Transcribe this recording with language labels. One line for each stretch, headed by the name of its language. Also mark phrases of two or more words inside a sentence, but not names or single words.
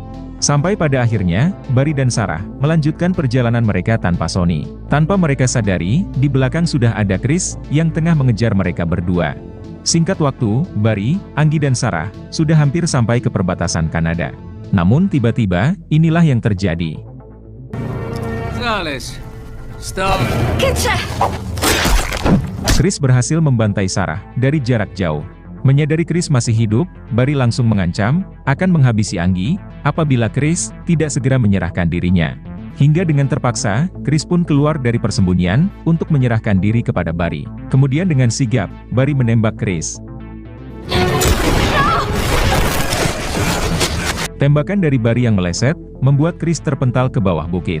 Indonesian: Sampai pada akhirnya, Barry dan Sarah melanjutkan perjalanan mereka tanpa Sonny. Tanpa mereka sadari, di belakang sudah ada Chris, yang tengah mengejar mereka berdua. Singkat waktu, Barry, Anggi dan Sarah, sudah hampir sampai ke perbatasan Kanada. Namun tiba-tiba, inilah yang terjadi.
Italian: Gonzales, stop. Che c'è?
Indonesian: Chris berhasil membantai Sarah dari jarak jauh. Menyadari Chris masih hidup, Barry langsung mengancam akan menghabisi Anggi apabila Chris tidak segera menyerahkan dirinya. Hingga dengan terpaksa, Chris pun keluar dari persembunyian untuk menyerahkan diri kepada Barry. Kemudian dengan sigap, Barry menembak Chris. Tembakan dari Barry yang meleset, membuat Chris terpental ke bawah bukit.